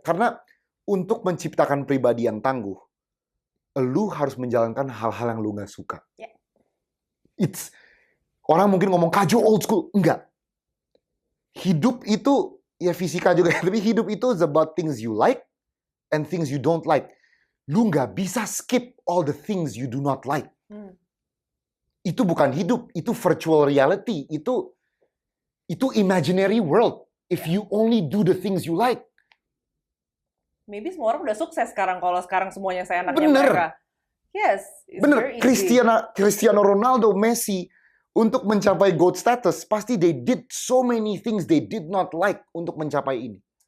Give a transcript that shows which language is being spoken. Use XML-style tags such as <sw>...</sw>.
<id>Karena untuk menciptakan pribadi yang tangguh, lu harus menjalankan hal-hal yang lu nggak suka. Orang mungkin ngomong kaju</id> <en>old school.</en> <id>Enggak. Hidup itu, ya fisika juga. Tapi hidup itu</id> <en>is about things you like and things you don't like.</en> <id>Lu nggak bisa</id> <en>skip all the things you do not like.</en> <id>Itu bukan hidup.</id> <en>Itu virtual reality. Itu imaginary world. If you only do the things you like.</en> <id>Maybe semua orang udah sukses sekarang kalau sekarang semuanya saya anaknya mereka.</id> <en>Yes.</en> <id>Bener.</id> <en>Cristiano Ronaldo, Messi,</en> <id>untuk mencapai</id> <en>GOAT status,</en> <id>pasti</id> <en>they did so many things they did not like</en> <id>untuk mencapai ini.</id>